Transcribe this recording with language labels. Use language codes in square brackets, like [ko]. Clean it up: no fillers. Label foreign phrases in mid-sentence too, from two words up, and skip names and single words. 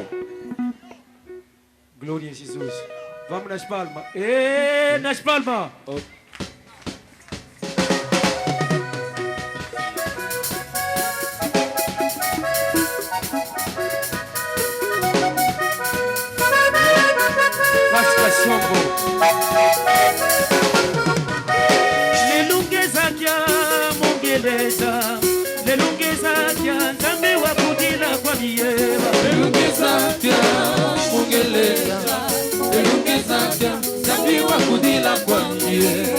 [pt] Glória a Jesus. Vamos nas palmas. Nas palmas. Faz cachombo. [kg] Lelungeza kya mongeleza. Lelungeza kya nzambe wa kudila kwa biyeba. Lelungeza kya mongeleza. Lelungeza kya nzambe wa kudila kwa biyeba.